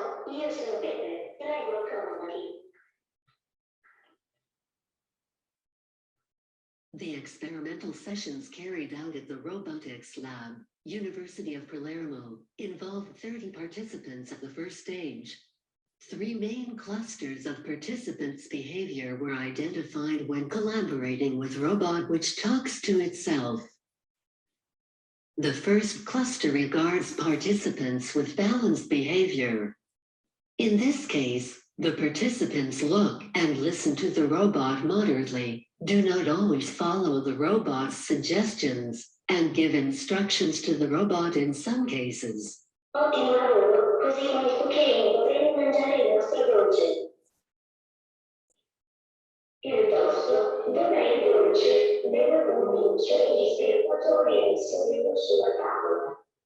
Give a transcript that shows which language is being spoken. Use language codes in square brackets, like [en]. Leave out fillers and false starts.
[it] io sono Peppe, prego accomodati. [en] The experimental sessions carried out at the Robotics Lab, University of Palermo, involved 30 participants at the first stage. 3 main clusters of participants' behavior were identified when collaborating with robot which talks to itself. The first cluster regards participants with balanced behavior. In this case, the participants look and listen to the robot moderately, do not always follow the robot's suggestions, and give instructions to the robot in some cases. [it] Ottimo lavoro, così con il cucchiaino potremo mangiare il nostro dolce. Piuttosto, dov'è il dolce? Devo convincere gli spettatori a inserirlo sulla tavola.